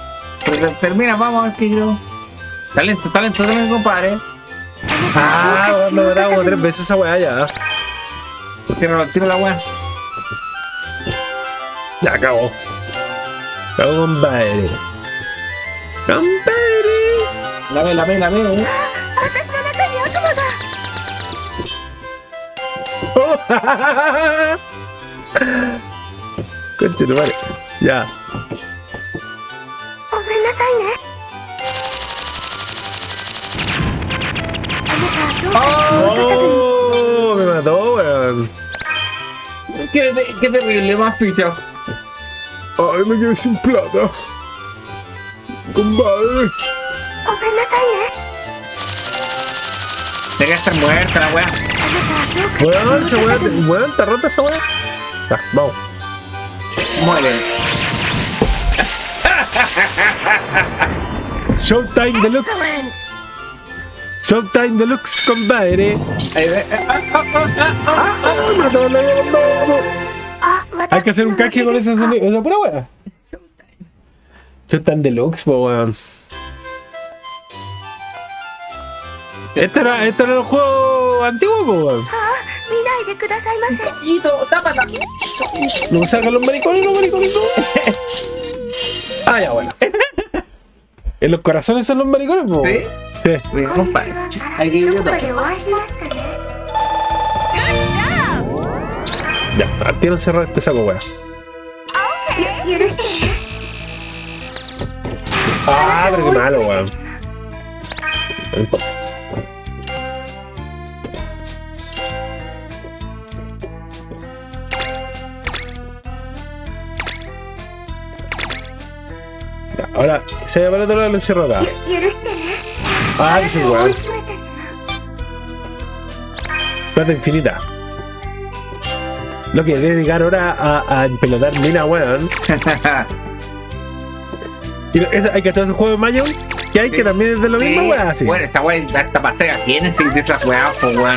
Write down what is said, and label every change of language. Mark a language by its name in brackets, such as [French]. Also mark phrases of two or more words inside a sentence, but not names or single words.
[Spanish] Pero termina, vamos a ver que yo. Talento, talento, talento, compadre. Ah, weón, me mataba como 3 veces esa weá ya. Tira la wea. Ya acabó. Acabó, compadre. Compadre. La ve. [Japanese] 私の中に悪魔が。 [Spanish] Conche tu madre. Ya. [Japanese] ごめんなさいね。あなたはどうか [Spanish] Oh, me mató, weón. Qué terrible, más ficha. Ay, me quedé sin plata. Compadre. [Japanese] ごめんなさいね。 [Spanish] Debería estar muerta la wea. [Japanese] あなたはどうか [Spanish] Weón, esa weá. Weón, ¿está rota esa weá? Ya, vamos. Muere. Showtime Deluxe. Showtime Deluxe, compadre. No, no, no, no. あ、 Hay que hacer un caje con esa pura weá. Showtime Deluxe, po weón. Este era el juego antiguo, po weón. [Japanese] 見ないでくださいませ。 [Spanish] Hito, tápala. No sacan los maricones, no. Ah, ya, bueno. En los corazones son los maricones, po. ¿Sí? Sí. Mira, compadre. Hay que ir [Japanese] どこ [Spanish] yo [Japanese] かでお会いしましたね。 [Spanish] Ya, al tiro cerrar este saco, weón. [Japanese] 許してね。 [Spanish] Ah, pero qué malo, weón. Entonces. Ya, ahora, se va para el otro lado, lo encierro acá. [Japanese] 許してね。 [Spanish] Ah, que soy [Japanese] 追い [Spanish] weón. [Japanese] 詰めて。 [Spanish] Plata infinita. Lo que debe dedicar ahora a empelotar mina, weón. Y hay que hacer ese juego de Mayon que hay que también es de lo mismo, weón. Así. Bueno, esa wea hasta para Sega Genesis de esas weas, po weón.